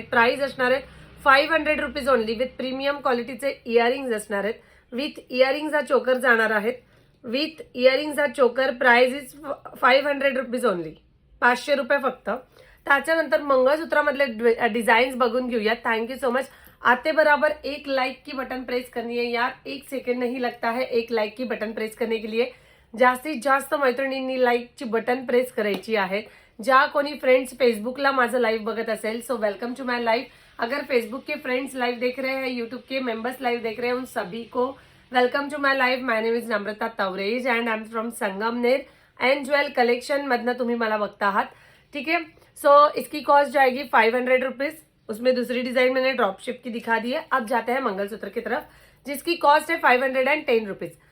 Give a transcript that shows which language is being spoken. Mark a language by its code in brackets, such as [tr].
[mr] Price असणार आहे 500 rupees only. With premium क्वालिटीचे इयरिंग्स असणार आहेत. विथ इयरिंग्स हा चोकर जाणार आहेत. विथ इयरिंग्स हा चोकर [en] Price is 500 rupees only. [mr] 500 रुपये फक्त. त्याच्यानंतर मंगळसूत्रामधले डिझाईन्स बघून घेऊया. [en] Thank you so much. [hi] आते बराबर एक लाइक की बटन प्रेस करनी है यार. 1 सेकंड नहीं लगता है एक लाइक की बटन प्रेस करने के लिए. [mr] जास्तीत जास्त मैत्रिणींनी लाईकची बटन प्रेस करायची आहेत. ज्या कोणी फ्रेंड्स फेसबुकला माझं लाईव्ह बघत असेल [en] So welcome to my live. [hi] अगर फेसबुक के फ्रेंड्स लाइव देख रहे हैं, यूट्यूब के मेंबर्स लाइव देख रहे हैं, उन सभी को welcome to my live. [en] my name is Namrata Tavrej and I am from Sangamner and jewel collection [mr] मधनं तुम्ही मला बघता आहात. [hi] ठीक है. सो इसकी कॉस्ट जाएगी 500 रुपीज. उसमें दूसरी डिजाइन मैंने ड्रॉप शेप की दिखा दी है. अब जाते हैं मंगलसूत्र की तरफ जिसकी कॉस्ट है 510 रुपीज.